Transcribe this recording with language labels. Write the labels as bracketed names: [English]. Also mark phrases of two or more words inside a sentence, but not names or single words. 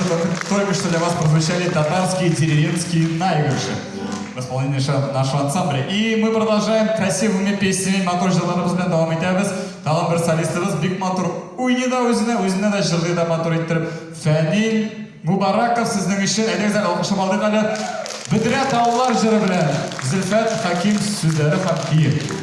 [Russian] Только что для вас прозвучали татарские деревенские наигрыши в исполнении нашего ансамбля. И мы продолжаем красивыми песнями. [Tatar] Матур жылдарыбыз белән давам итәбез. Тагын бер солистыбыз бик матур уйный да үзенә дә җырлый да матур иттереп. Фәнил Мубараков сезнең өчен әйдәгез алкышлап алдык әле. Бөдрә таулар җыры белән Зөлфәт Хаким сүзләре һәм киев.